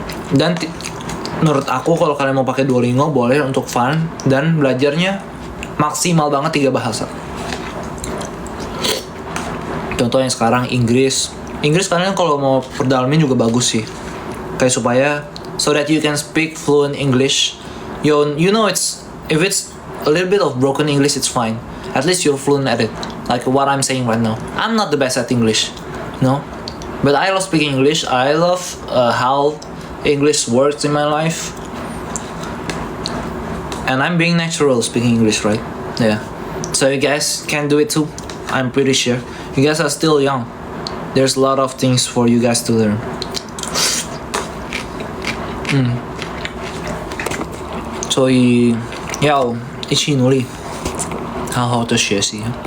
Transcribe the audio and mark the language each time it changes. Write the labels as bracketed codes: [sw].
[id] Dan menurut aku kalau kalian mau pakai Duolingo boleh untuk fun dan belajarnya maksimal banget 3 bahasa. Contohnya sekarang Inggris kalian kalau mau perdalamin juga bagus sih. Kayak supaya [en] so that you can speak fluent English. You know if it's a little bit of broken English, it's fine. At least you're fluent at it. like what I'm saying right now. I'm not the best at English, no, but I love speaking English. I love how English works in my life, and I'm being natural speaking English, right? Yeah. So you guys can do it too. I'm pretty sure. You guys are still young. There's a lot of things for you guys to learn. [zh] 所以要一起努力，好好的学习。